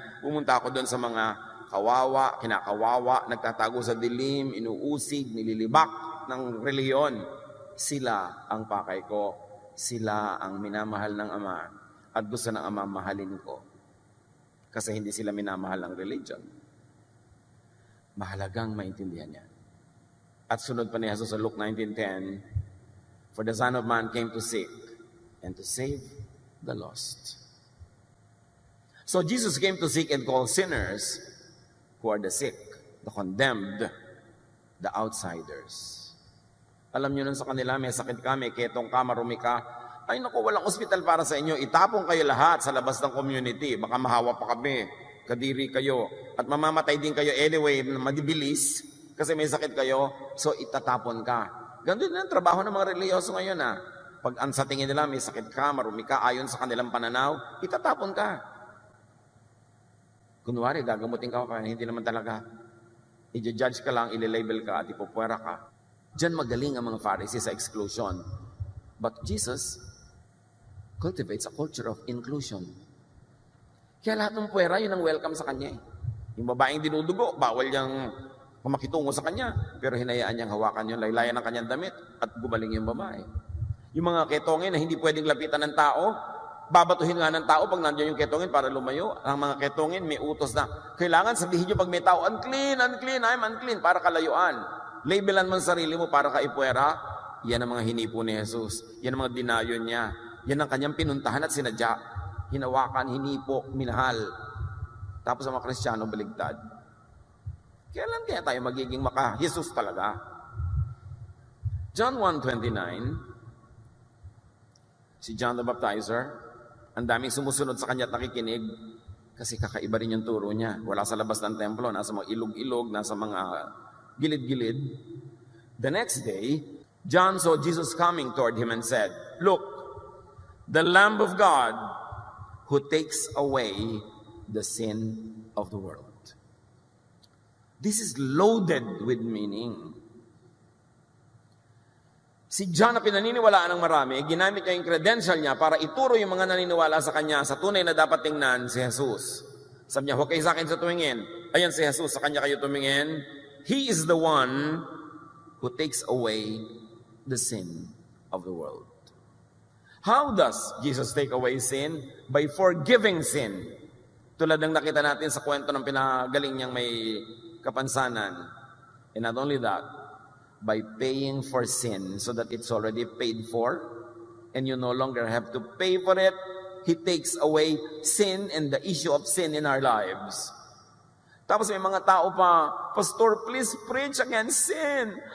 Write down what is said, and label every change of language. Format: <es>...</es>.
<tl>Pumunta ako doon sa mga kawawa, kinakawawa, nagtatago sa dilim, inuusig, nililibak ng reliyon. Sila ang pakay ko. Sila ang minamahal ng Ama. At gusto ng Ama mahalin ko. Kasi hindi sila minamahal ng religion. Mahalagang maintindihan niya. At sunod pa ni Jesus sa</tl> <en>Luke 19:10, for the Son of Man came to seek and to save the lost. So Jesus came to seek and call sinners who are the sick, the condemned, the outsiders.</en> <tl>Alam niyo nun sa kanila, may sakit ka, may ketong ka, marumi ka, ay naku, walang ospital para sa inyo, itapon kayo lahat sa labas ng community, baka mahawa pa kami, kadiri kayo, at mamamatay din kayo anyway, madibilis, kasi may sakit kayo, so itatapon ka. Ganun din ang trabaho ng mga religyoso ngayon Pag sa tingin nila may sakit ka, marumi ka, ayon sa kanilang pananaw, itatapon ka. Kunwari, gagamutin ka kaya hindi naman talaga. I-judge ka lang, ililabel ka at ipupwera ka. Diyan magaling ang mga Pharisees sa exclusion.</tl> <en>But Jesus cultivates a culture of inclusion.</en> <tl>Kaya lahat ng puwera, yun ang welcome sa kanya. Yung babaeng dinudugo, bawal niyang makitungo sa kanya. Pero hinayaan niyang hawakan yung laylayan ng kanyang damit at gumaling yung babae. Yung mga ketongin na hindi pwedeng lapitan ng tao, babatuhin nga ng tao pag nandiyan yung ketongin para lumayo. Ang mga ketongin may utos na, kailangan sabihin nyo pag may tao,</tl> <en>unclean, unclean, I'm unclean,</en> <tl>para kalayuan. Labelan mo ang sarili mo para kaipwera. Yan ang mga hinipo ni Jesus. Yan ang mga dinayon niya. Yan ang kanyang pinuntahan at sinadya. Hinawakan, hinipo, minahal. Tapos ang mga Kristiyano baligtad. Kailan kaya tayo magiging maka-Jesus talaga? John 1:29, si John the Baptizer, ang daming sumusunod sa kanya at nakikinig kasi kakaiba rin yung turo niya. Wala sa labas ng templo, nasa mga ilog-ilog, nasa mga gilid-gilid.</tl> <en>The next day, John saw Jesus coming toward him and said, look, the Lamb of God who takes away the sin of the world. This is loaded with meaning.</en> <tl>Si John na pinaniniwalaan ng marami, ginamit niya yung credential niya para ituro yung mga naniniwala sa kanya sa tunay na dapat tingnan si Jesus. Sabi niya, huwag kayo sa akin sa tumingin. Ayan si Jesus, sa kanya kayo tumingin.</tl> <en>He is the one who takes away the sin of the world. How does Jesus take away sin? By forgiving sin.</en> <tl>Tulad ng nakita natin sa kwento ng pinagaling niyang may kapansanan.</tl> <en>And not only that, by paying for sin so that it's already paid for and you no longer have to pay for it. He takes away sin and the issue of sin in our lives.</en> <tl>Tapos may mga tao pa, Pastor,</tl> <en>please preach against sin.</en>